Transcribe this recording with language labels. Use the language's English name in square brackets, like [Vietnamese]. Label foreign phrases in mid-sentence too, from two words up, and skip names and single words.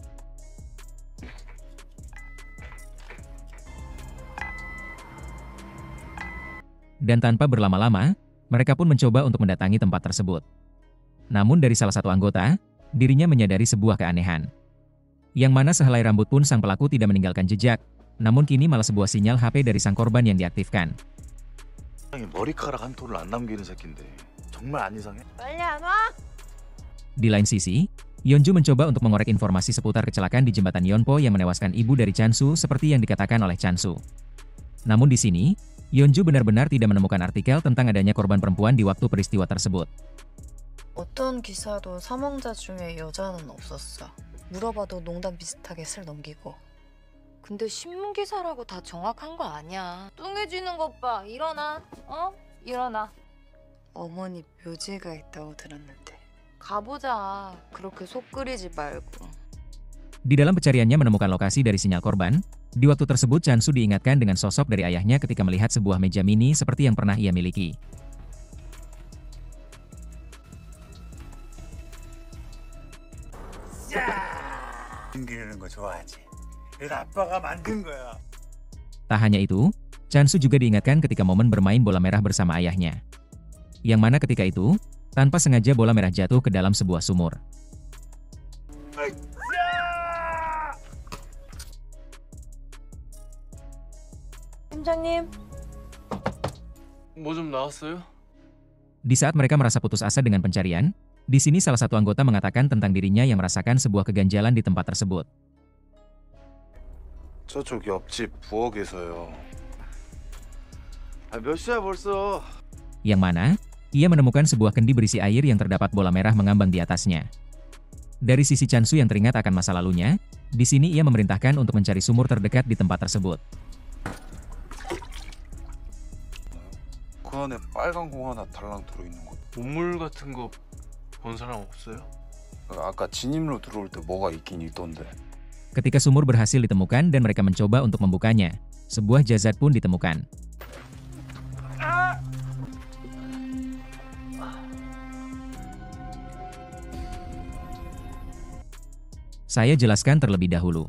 [Indonesian] Dan tanpa berlama-lama, mereka pun mencoba untuk mendatangi tempat tersebut. Namun dari salah satu anggota, dirinya menyadari sebuah keanehan. Yang mana sehelai rambut pun sang pelaku tidak meninggalkan jejak, namun kini malah sebuah sinyal HP dari sang korban yang diaktifkan. [Korean] 머리카락 한 톨을 안 남기는 새끼인데 정말 안 이상해? 빨리 안 와? [Indonesian] Di lain sisi, Yeonju mencoba untuk mengorek informasi seputar kecelakaan di jembatan Yeonpo yang menewaskan ibu dari Chansu seperti yang dikatakan oleh Chansu. Namun di sini, Yeonju benar-benar tidak menemukan artikel tentang adanya korban perempuan di waktu peristiwa tersebut. [Korean] 어떤 기사도 사망자 중에 여자는 없었어. 물어봐도 농담 비슷하게 슬 넘기고. 근데 신문 기사라고 다 정확한 거 아니야. 뚱해지는 것 봐. 일어나. 일어나. 어머니 묘지가 있다고 들었는데. 가보자. 그렇게 속 끓이지 말고. [Indonesian] Di dalam pencariannya menemukan lokasi dari sinyal korban, di waktu tersebut Chansu diingatkan dengan sosok dari ayahnya ketika melihat sebuah meja mini seperti yang pernah ia miliki. [Korean] 숨기는 거 좋아하지. 이거 아빠가 만든 거야. [Indonesian] Tak hanya itu, Chansu juga diingatkan ketika momen bermain bola merah bersama ayahnya. Yang mana ketika itu, tanpa sengaja bola merah jatuh ke dalam sebuah sumur. [Korean] 팀장님. 뭐 좀 나왔어요? [Indonesian] Di saat mereka merasa putus asa dengan pencarian, di sini salah satu anggota mengatakan tentang dirinya yang merasakan sebuah keganjalan di tempat tersebut. [Korean] 저쪽 옆집 부엌에서요. 몇 시야 벌써? [Indonesian] Yang mana, ia menemukan sebuah kendi berisi air yang terdapat bola merah mengambang di atasnya. Dari sisi Chansu yang teringat akan masa lalunya, di sini ia memerintahkan untuk mencari sumur terdekat di tempat tersebut. [Korean] 그 안에 빨간 공 하나 달랑 들어있는 거. 우물 같은 거 본 사람 없어요? 아까 진입로 들어올 때 뭐가 있긴 있던데. [Indonesian] Ketika sumur berhasil ditemukan dan mereka mencoba untuk membukanya, sebuah jasad pun ditemukan. Saya jelaskan terlebih dahulu.